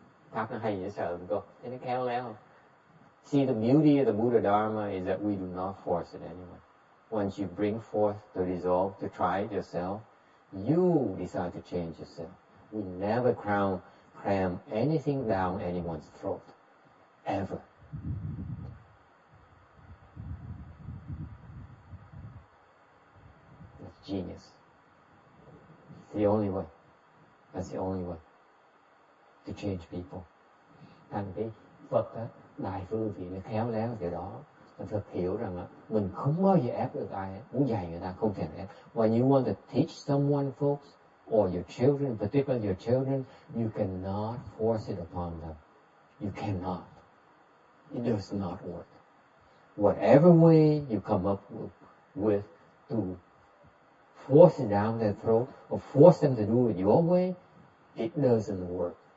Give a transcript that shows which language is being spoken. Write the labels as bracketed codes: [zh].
[vi] Pháp nó hay dễ sợ mình cô, thấy nó khéo léo không? [en] See, the beauty of the Buddha Dharma is that we do not force it anyway. Once you bring forth the resolve to try it yourself, you decide to change yourself. We never cram anything down anyone's throat. Ever. That's genius. It's the only way. That's the only way to change people. [vi] Thành cái Phật á, đại phương thì nó khéo léo điều đó. Phật hiểu rằng là mình không bao giờ ép được ai, muốn dạy người ta không thể ép. [en] When you want to teach someone, folks, or your children, particularly your children, you cannot force it upon them. You cannot. It does not work. Whatever way you come up with to force it down their throat or force them to do it your way, it doesn't work.